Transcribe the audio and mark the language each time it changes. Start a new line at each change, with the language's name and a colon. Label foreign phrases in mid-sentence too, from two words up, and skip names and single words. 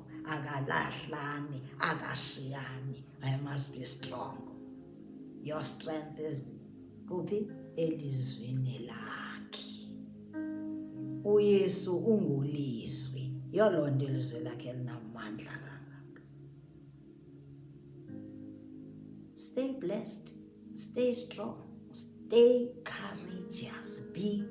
Zulu: Akalahlani, akashiyani.
English: I must be strong. Your strength is kuphi?
Zulu: Elizwini lakhe. uYesu ungulizwi, yoloo nto ilizwi lakhe linamandla kangaka.
English: Stay blessed, stay strong, stay courageous, be